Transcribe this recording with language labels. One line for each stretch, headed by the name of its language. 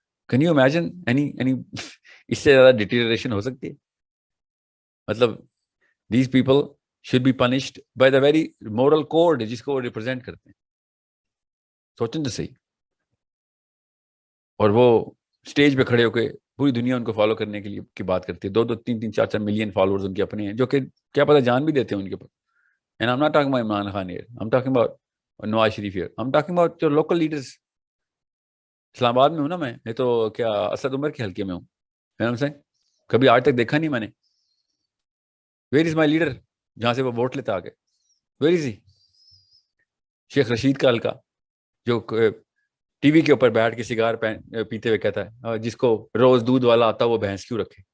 English: can you imagine any
Urdu: اس سے زیادہ deterioration ہو سکتی ہے؟ مطلب
English: these people should be punished by the very
Urdu: moral code جس کو وہ ریپرزینٹ کرتے ہیں. سوچیں تو صحیح. اور وہ اسٹیج پہ کھڑے ہو کے پوری دنیا ان کو فالو کرنے کے لیے کی بات کرتی ہے. 2 3 3 4 4 ملین فالوورز ان کے اپنے ہیں, جو کہ کیا پتہ جان بھی دیتے ہیں ان کے اوپر.
English: And I'm not talking about Imran Khan here. I'm talking about Nawaz Sharif here. I'm talking about your local leaders.
Urdu: اسلام آباد میں ہوں نا میں, یہ تو کیا اسد عمر کے حلقے میں ہوں. کبھی آج تک دیکھا نہیں میں نے.
English: where is my leader
Urdu: جہاں سے وہ ووٹ لیتا آگے, ویئر از ہی؟ شیخ رشید کا حلقہ جو ٹی وی کے اوپر بیٹھ کے سگار پیتے ہوئے کہتا ہے جس کو روز دودھ والا آتا وہ بھینس کیوں رکھے.